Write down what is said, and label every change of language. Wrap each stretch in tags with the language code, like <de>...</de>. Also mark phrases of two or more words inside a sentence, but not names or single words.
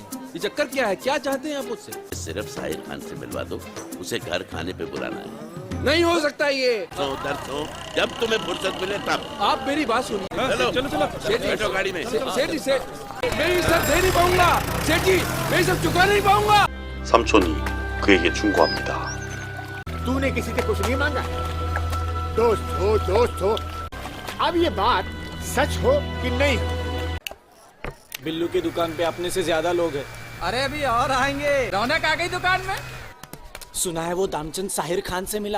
<hi>ये चक्कर क्या है? क्या चाहते हैं आप मुझसे? सिर्फ साहिर खान से मिलवा दो, उसे घर खाने पे बुलाना है। नहीं हो सकता ये। तो उधर तो जब तुम्हें फुर्सत मिले तब। आप मेरी बात सुनिए। चलो चलो चलो, बैठो गाड़ी में। सेठ जी सेठ, मैं ये सब दे नहीं पाऊंगा। सेठ जी मैं ये सब चुका नहीं पाऊंगा।</hi> <ko>삼촌이 그에게 충고합니다.</ko> <hi>तूने किसी से कुछ नहीं मांगा। दोस्त हो। अब ये बात सच हो कि नहीं? बिल्लू की दुकान पे अपने से ज्यादा लोग हैं। अरे अभी और आएंगे। रौनक आ गई दुकान में। सुना है वो दामचंद साहिर खान से मिला।</hi>